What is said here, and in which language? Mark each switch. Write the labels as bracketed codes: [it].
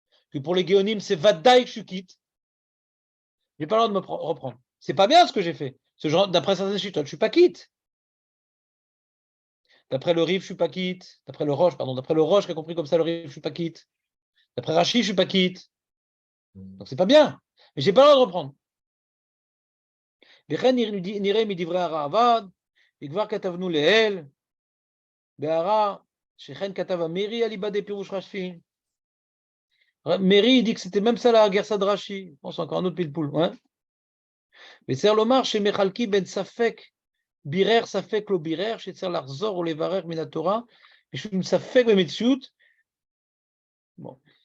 [fr] Que pour les Géonim, c'est Vadaï que je suis quitte. J'ai pas le droit de me reprendre. C'est pas bien ce que j'ai fait. Ce genre, d'après certains chitotes, je suis pas quitte. D'après le Rif, je suis pas quitte. D'après le Roche, pardon. D'après le Roche qui a compris comme ça, le Rif, je suis pas quitte. D'après Rachid, je suis pas quitte. Donc c'est pas bien. Mais j'ai pas le droit de reprendre. [he] וכן נראה מדברי הרעב"ד, וכבר כתבנו לעיל, בהערה, שכן כתב המירי על איבדי פירוש רש"י. [fr] Méri, il dit que c'était même ça la Gersa de Rashi. Bon, c'est encore un autre pile-poule. Ouais. Mais c'est l'omar chez Mechalki ben Safek, Birer Safek lo Birer, chez Tzer Larzor ou Levarer Minatora, et je suis Safek ben Metsiout. Bon.